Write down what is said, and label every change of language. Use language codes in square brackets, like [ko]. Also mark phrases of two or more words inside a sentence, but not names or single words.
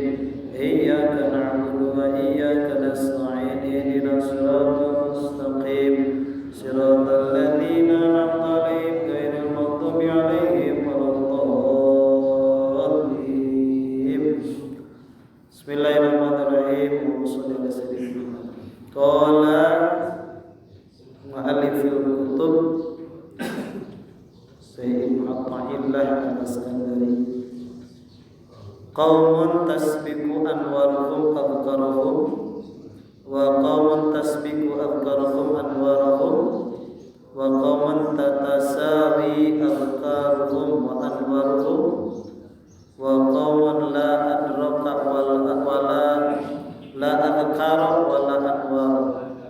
[ar] إياك نعبد وإياك نستعين. اهدنا الصراط المستقيم صراط الذين أنعمت عليهم غير المغضوب عليهم ولا الضالين. بسم الله الرحمن الرحيم. وصلى الله عليه وسلم قال مؤلف الكتب Sayyid Muhammad al-Iskandari, قوم تسبق أنوارهم أذكارهم وقوم تسبق أذكارهم أنوارهم وقوم تتساوى أذكارهم وأنوارهم وقوم لا أدرك ولا لا أذكار ولا أنوارهم.